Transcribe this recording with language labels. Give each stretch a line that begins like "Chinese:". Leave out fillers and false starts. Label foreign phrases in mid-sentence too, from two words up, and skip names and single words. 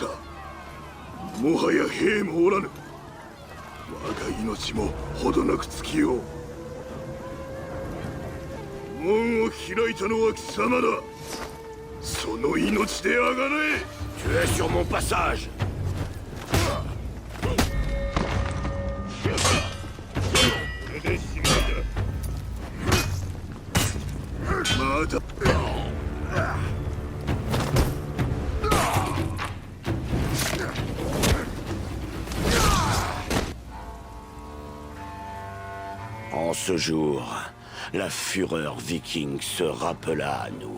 Japanese: もはや兵もおらぬ。我が命もほどなく尽きよう。門を開いたのは貴様だ。その命であがれ。
French: Tu es sur mon passage.
Japanese: これで締めだ。まだ。
French: En ce jour, la fureur viking se rappela à nous.